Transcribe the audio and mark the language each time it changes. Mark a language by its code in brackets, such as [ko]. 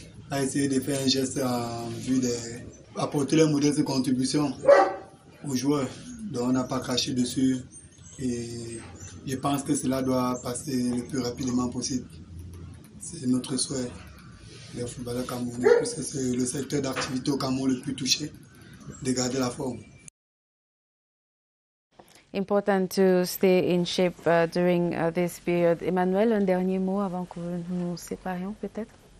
[fr] À essayer de faire un geste en vue d'apporter les modestes contributions aux joueurs. Donc on n'a pas craché dessus. Et je pense que cela doit passer le plus rapidement possible. C'est notre souhait. Les footballeurs camerounais, puisque c'est le secteur d'activité au Cameroun le plus touché, de garder la forme. [en] Important to stay in shape during this period. [fr] Emmanuel, un dernier mot avant que nous nous séparions peut-être?